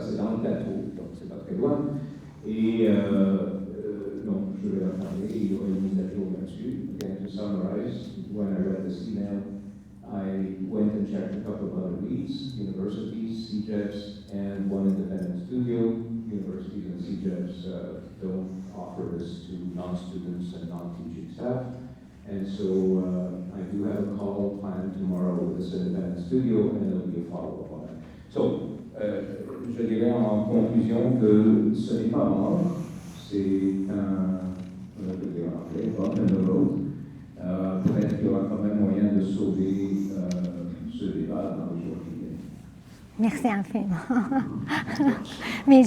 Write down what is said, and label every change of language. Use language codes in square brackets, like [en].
[fr] C'est dans le plateau, donc c'est pas très loin. Et donc je vais leur parler, il y aura une mise à jour là-dessus. [en] Again, to summarize, when I read this email, I went and checked a couple of other leads, universities, CJEPs, and one independent studio. Universities and CJEPs don't offer this to non-students and non-teaching staff. And so I do have a call planned tomorrow with this independent studio, and there'll be a follow-up on it. [fr] So, je dirais en conclusion que ce n'est pas mort, c'est je vais dire en anglais, [en] bump in the road. [fr] Peut-être qu'il y aura quand même moyen de sauver ce débat dans les jours qui viennent. Merci infiniment. Mais